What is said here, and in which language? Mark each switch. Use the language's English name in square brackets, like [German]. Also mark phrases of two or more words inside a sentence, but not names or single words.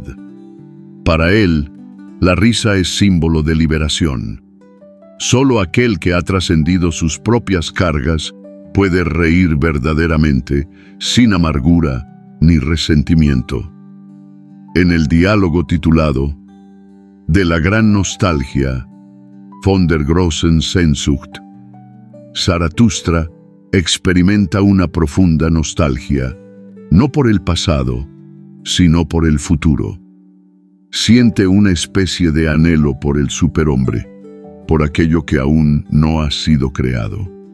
[Spanish] Para él, la risa es símbolo de liberación. Solo aquel que ha trascendido sus propias cargas puede reír verdaderamente, sin amargura ni resentimiento. En el diálogo titulado De la gran nostalgia, [German] von der großen Sehnsucht, [Spanish] Zaratustra experimenta una profunda nostalgia, no por el pasado, sino por el futuro. Siente una especie de anhelo por el superhombre, por aquello que aún no ha sido creado.